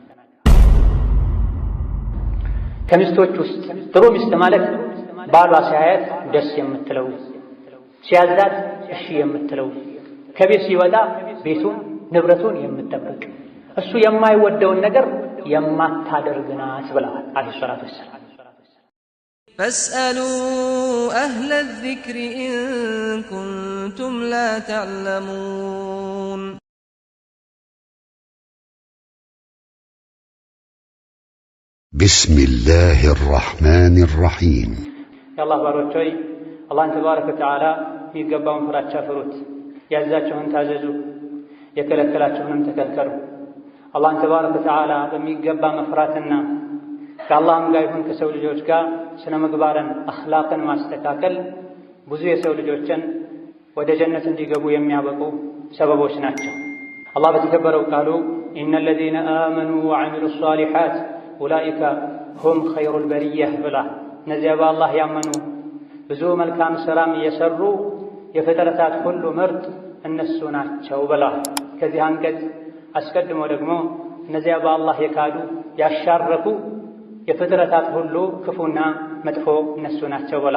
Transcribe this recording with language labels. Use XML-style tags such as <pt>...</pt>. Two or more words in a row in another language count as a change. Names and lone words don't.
<am>ከሚስቶች ውስጥ ጥሩ ሚስት ማለት ባሏ ሲያያት ደስ የምትለው ሲያዛት እሺ የምትለው ከቤት ሲወጣ ቤቱን ንብረቱን የምትጠብቅ እሱ የማይወደውን ነገር የማታደርግ ናት ብለዋል</am> <ar>عليه الصلاة والسلام። فاسألوا أهل الذكر إن كنتم لا تعلمون بسم الله الرحمن الرحيم يا الله باروچوي الله تبارك وتعالى</ar> <am>የሚገባውን ፍራቻ ፍሩት ያዛችሁን ታዘዙ የከለከላችሁንም ተከልከሉ። አላህ</am> <ar>تبارك وتعالى</ar> <am>በሚገባ መፍራትና ከአላህም ጋር ይሁን ከሰው ልጆች ጋር ስነ ምግባርን አኽላቅን ማስተካከል ብዙ የሰው ልጆችን ወደ ጀነት እንዲገቡ የሚያበቁ ሰበቦች ናቸው። አላህ በተከበረው ቃሉ ኢነ</am> <ar>الذين آمنوا وعملوا الصالحات أولئك هم خير البرية</ar> <am>ብላ እነዚያ በአላህ ያመኑ ብዙ መልካም ሥራም የሰሩ የፍጥረታት ሁሉ ምርጥ እነሱ ናቸው ብላ ከዚህ አንቀጽ አስቀድሞ ደግሞ እነዚያ በአላህ የካዱ ያሻረኩ የፍጥረታት ሁሉ ክፉና መጥፎ እነሱ ናቸው ብላ</am>